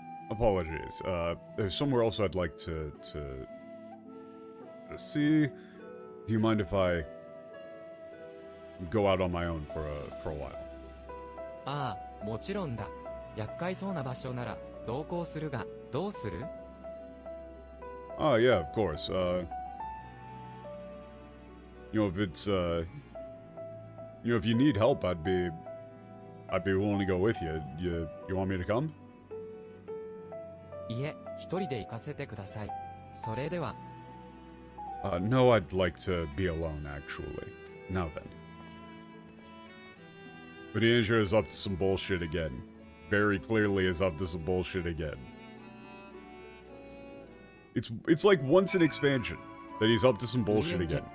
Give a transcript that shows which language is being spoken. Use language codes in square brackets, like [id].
[en] Apologies. There's somewhere else I'd like to see. Do you mind if I go out on my own for a while? [ja] ああ、もちろんだ。厄介そうな場所なら同行するが、どうする? [en] Oh yeah, of course. If it's if you need help, I'd be willing to go with you. You want me to come? [ja] いえ、一人で行かせてください。それでは。 [en] No, I'd like to be alone, actually. Now then. But Andrew is up to some bullshit again. Very clearly is up to some bullshit again. It's like once an expansion that he's up to some bullshit again.